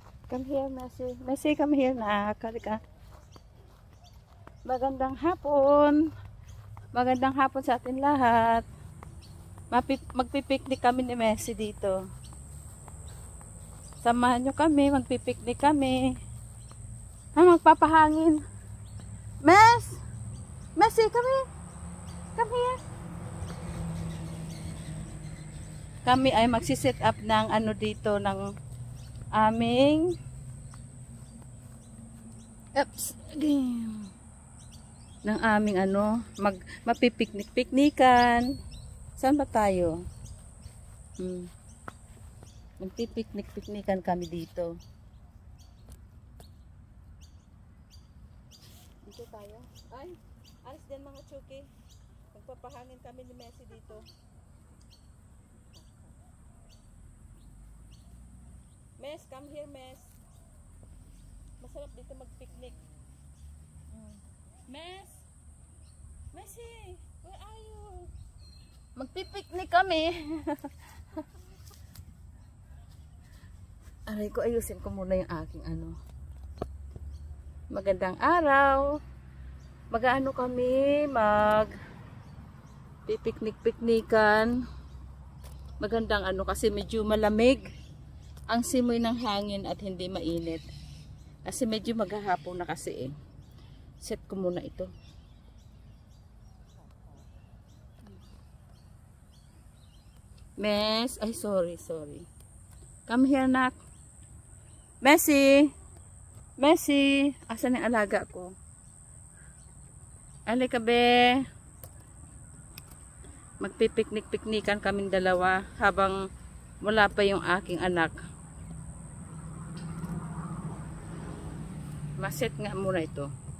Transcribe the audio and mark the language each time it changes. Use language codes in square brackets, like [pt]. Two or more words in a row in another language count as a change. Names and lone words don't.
[en] Come here, Messi. Messi, come here na. Kalika. [tl] Magandang hapon. Magandang hapon sa atin lahat. Magpipiknik kami ni Messi dito. Samahan nyo kami. Magpipiknik kami. Magpapahangin. [en] Messi, come here. Come here. [tl] Kami ay magsiset up ng ano dito ng aming mapipiknik-piknikan. Saan ba tayo? Magpipiknik-piknikan kami dito. Dito tayo. Ay, alis din mga chuki. Magpapahangin kami ni Messi dito. [en] Mes, come here, Mes. [tl] Masarap dito mag-picnic. Mes! [en] Messi! Where are you? [tl] Magpipiknik kami. Aray ko, ayusin ko muna yung aking ano. Magandang araw. Mag-ano kami, pipiknik-piknikan. Magandang ano kasi medyo malamig ang simoy ng hangin at hindi mainit. Kasi medyo maghahapon na kasi eh. Set ko muna ito. Mes, ay sorry. [en] Come here, nak. [tl] Messi, asan yung alaga ko? Alika be. Magpipiknik-piknikan kaming dalawa habang wala pa yung aking anak. Maset nga muna ito.